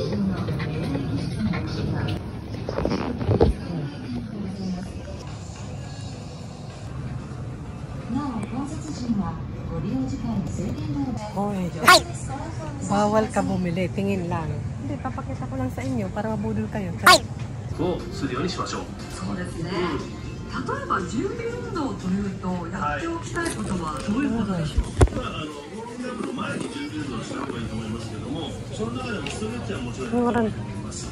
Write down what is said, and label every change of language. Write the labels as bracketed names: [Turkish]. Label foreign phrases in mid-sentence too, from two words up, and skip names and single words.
[Filipino] Hoy. Bawal ka bumili. Tingin lang. Hindi, papakita ko lang sa inyo para mabudol kayo. Ay! [Japanese] をするようにしましょう。そうですね。例えば準備運動というとやっておきたいことはどういうことでしょう。ウォーミングアップの前に準備運動をした方がいいと思いますけども、その中でもストレッチはもちろんいいと思います。